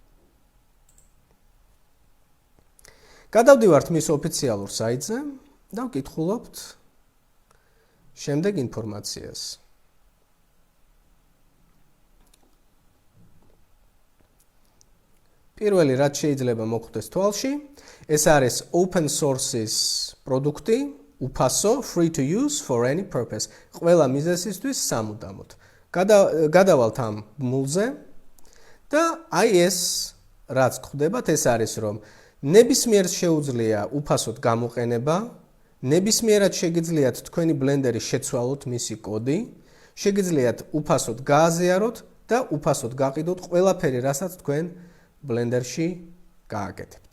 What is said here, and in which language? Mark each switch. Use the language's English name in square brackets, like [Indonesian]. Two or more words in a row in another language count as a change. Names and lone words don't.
[Georgian] გადავდივართ მის ოფიციალურ საიტზე და ვკითხულობთ შემდეგ ინფორმაციას. პირველი რაც შეიძლება მოხვდეს თვალში, ეს არის [English] open source- [Georgian] ის პროდუქტი, უფასო, [English] free to use for any purpose. [Georgian] ყველა მიზეზისთვის სამუდამოდ. გადავალთ ამ ბმულზე და აი ეს რაც გხვდებათ, ეს არის რომ ნებისმიერს შეუძლია უფასოდ გამოყენება, ნებისმიერად შეგიძლიათ თქვენი ბლენდერი შეცვალოთ მისი კოდი, შეგიძლიათ უფასოდ გააზიაროთ და უფასოდ გაყიდოთ ყველაფერი, რასაც თქვენ ბლენდერში გააკეთებთ.